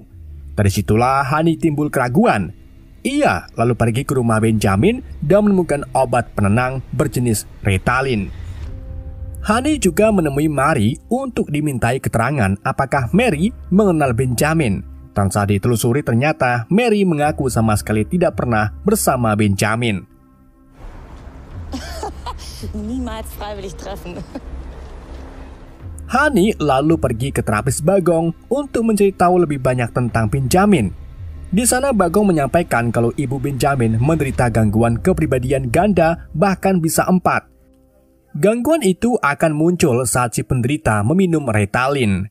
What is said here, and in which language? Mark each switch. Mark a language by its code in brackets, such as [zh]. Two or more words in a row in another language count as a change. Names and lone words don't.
[id] Dari situlah Honey timbul keraguan. Ia lalu pergi ke rumah Benjamin dan menemukan obat penenang berjenis Ritalin. Honey juga menemui Mary untuk dimintai keterangan apakah Mary mengenal Benjamin. Dan saat ditelusuri ternyata Mary mengaku sama sekali tidak pernah bersama Benjamin. [de] Niemals freiwillig treffen. [id] Honey lalu pergi ke terapis Bagong untuk mencari tahu lebih banyak tentang Benjamin. Di sana Bagong menyampaikan kalau ibu Benjamin menderita gangguan kepribadian ganda, bahkan bisa 4. Gangguan itu akan muncul saat si penderita meminum Ritalin.